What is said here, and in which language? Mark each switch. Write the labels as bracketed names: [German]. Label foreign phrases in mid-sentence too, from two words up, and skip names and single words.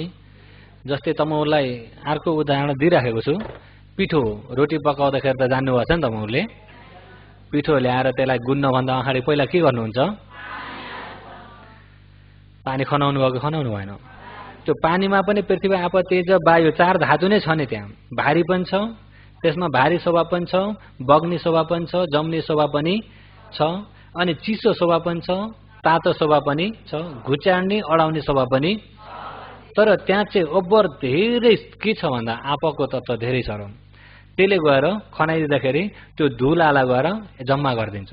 [Nepali] जस्तै तमौलाई अर्को उदाहरण दिइराखेको छु। पिठो रोटी पकाउँदाखेरि त जान्नुभएको छ नि तमौले। पिठो ल्याएर त्यसलाई गुन्नभन्दा अगाडि पहिला के गर्नुहुन्छ? पानी खनाउनु भयो कि खनाउनु भएन? त्यो पानीमा पनि पृथ्वी, आप, तेज, वायु चार धातु नै छ नि त्यहाँ। भारी पनि छ, त्यसमा भारी स्वभाव पनि छ, बग्ने स्वभाव पनि छ, जम्ने स्वभाव पनि छ, अनि चिसो स्वभाव पनि छ, तातो स्वभाव पनि छ, घुच्याड्ने अडाउने स्वभाव पनि। तर त्यहाँ चाहिँ ओभर धेरै के छ भन्दा आपको तत्त्व धेरै छ र त्यसले गएर खनाइदिँदाखेरि त्यो धुलालाई गएर जम्मा गरिदिन्छ।